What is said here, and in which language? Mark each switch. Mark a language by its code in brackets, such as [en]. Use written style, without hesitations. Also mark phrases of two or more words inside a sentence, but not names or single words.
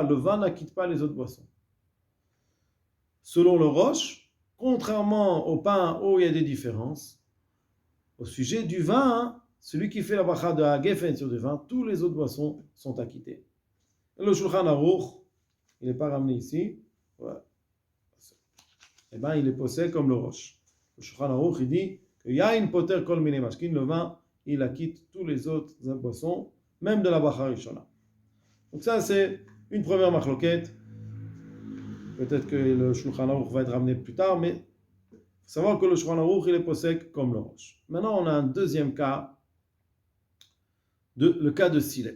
[fr] Le vin n'acquitte pas les autres boissons. Selon le Rosh, contrairement au pain où il y a des différences, au sujet du vin, celui qui fait la bracha de Hagefen sur du vin, tous les autres boissons sont acquittées. Et le Shulchan Aruch, il n'est pas ramené ici, ouais. Eh bien il est posé comme le Rosh. Le Shulchan Aruch, il dit que [he] יין פוטר כל מיני משקין, [fr] le vin, il acquitte tous les autres boissons, même de la [he] ברכה ראשונה. [fr] Donc ça, c'est une première machloquette. Peut-être que le Shulchan Aruch va être ramené plus tard, mais il faut savoir que le Shulchan Aruch, il est posé comme le Rosh. Maintenant, on a un deuxième cas, le cas de Silek.